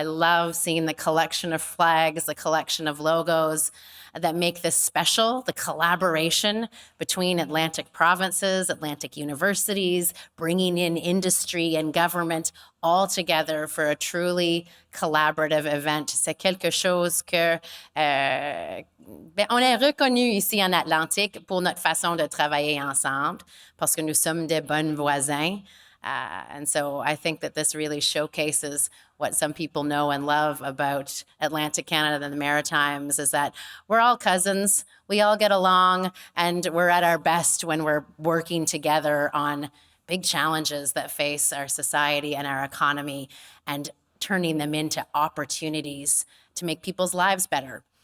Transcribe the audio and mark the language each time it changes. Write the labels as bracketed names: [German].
[English] I love seeing the collection of flags, the collection of logos that make this special, the collaboration between Atlantic provinces, Atlantic universities, bringing in industry and government all together for a truly collaborative event. [French] C'est quelque chose que on est reconnu ici en Atlantique pour notre façon de travailler ensemble parce que nous sommes des bons voisins. [English] And so I think that this really showcases what some people know and love about Atlantic Canada and the Maritimes is that we're all cousins, we all get along, and we're at our best when we're working together on big challenges that face our society and our economy and turning them into opportunities to make people's lives better.